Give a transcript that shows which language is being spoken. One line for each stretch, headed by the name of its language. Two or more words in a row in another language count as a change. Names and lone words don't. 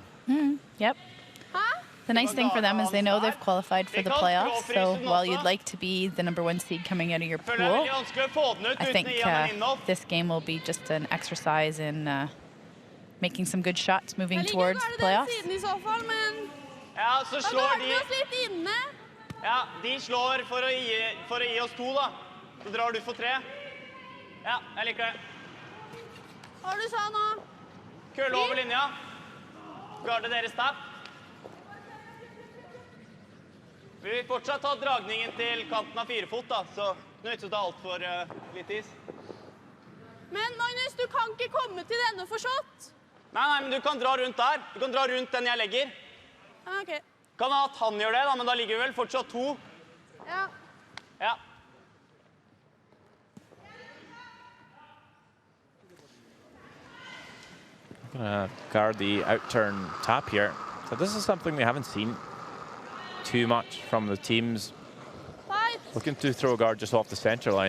English: Yep. The nice thing for them is they know they've qualified for the playoffs, so while you'd like to be the #1 seed coming out of your pool, I think this game will be just an exercise in making some good shots moving towards the playoffs.
Norwegian: I så fall, men Ja, så da slår drar vi de. oss litt inne. Ja, de slår for å gi oss 2, da. Så drar du for 3. Ja, jeg liker det. Hva var det du sa nå? Kølle over linja. Garde deres tapp. Vi vil fortsatt ta dragningen til kanten av 4-fot, da, så nå er det alt for litt is. Men Magnus, du kan ikke komme til denne for shot. Nei, men du kan dra rundt der. Du kan dra rundt den jeg legger. Ok. Kan ha at han gjør det, da, men da ligger vi vel fortsatt 2. Ja. Ja.
English: I'm gonna guard the outturn tap here. So this is something we haven't seen too much from the teams. Fight. Looking to throw a guard just off the center line.